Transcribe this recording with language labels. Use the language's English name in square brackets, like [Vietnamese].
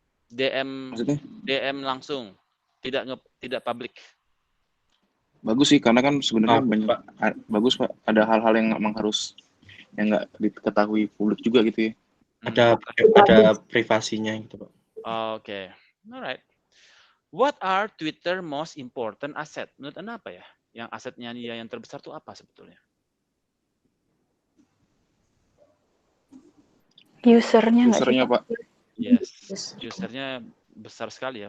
[Indonesian] Maksudnya? DM langsung, tidak publik. Bagus sih, karena kan sebenarnya banyak bagus Pak. Ada hal-hal yang memang harus yang nggak diketahui publik juga gitu ya. Ada privasinya gitu Pak. [English] Oke. Alright. What are Twitter most important asset? [Indonesian] Menurut Anda apa ya? Yang asetnya dia yang terbesar itu apa sebetulnya? Usernya nggak sih, Pak? [English] Yes. [Indonesian] Usernya besar sekali ya.